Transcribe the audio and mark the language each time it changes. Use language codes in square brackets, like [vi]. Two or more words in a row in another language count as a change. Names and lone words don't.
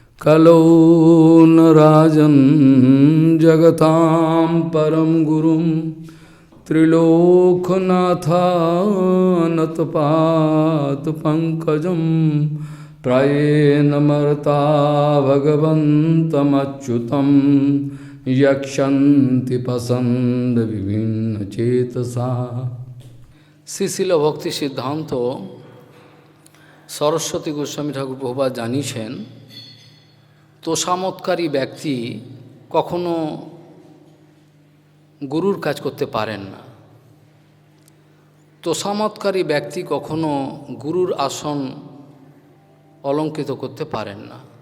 [sa] कलौ न राजन् जगतां परं गुरुं त्रिलोकनाथानतपादपङ्कजं प्रायेण मर्ता भगवन्तमच्युतं यक्षन्ति पसन्द विभिन्नचेतसा। [bn] শ্রীশিল ভক্তি সিদ্ধান্ত সরস্বতী গোস্বামী ঠাকুর প্রভুপাদ জানিয়েছেন, তোষামতকারী ব্যক্তি কখনো গুরুর কাজ করতে পারেন না। তোষামতকারী ব্যক্তি কখনো গুরুর আসন অলঙ্কৃত করতে পারেন না।